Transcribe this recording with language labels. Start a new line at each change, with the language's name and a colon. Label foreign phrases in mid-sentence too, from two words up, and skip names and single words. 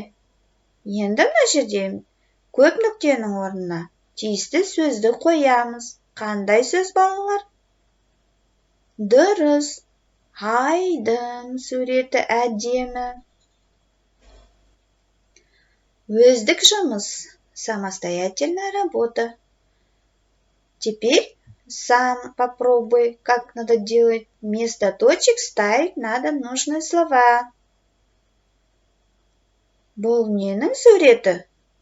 Kazakh: Енді мына жерде көп нүктенің орнына тиісті сөзді қоямыз. Қандай сөз, балалар? Дұрыс. Айдың суреті әдемі. Өздік жұмыс.
Russian: Самостоятельная работа. Теперь сам попробуй, как надо делать. Вместо точек ставить надо нужные слова.
Kazakh: Бұл ненің суреті?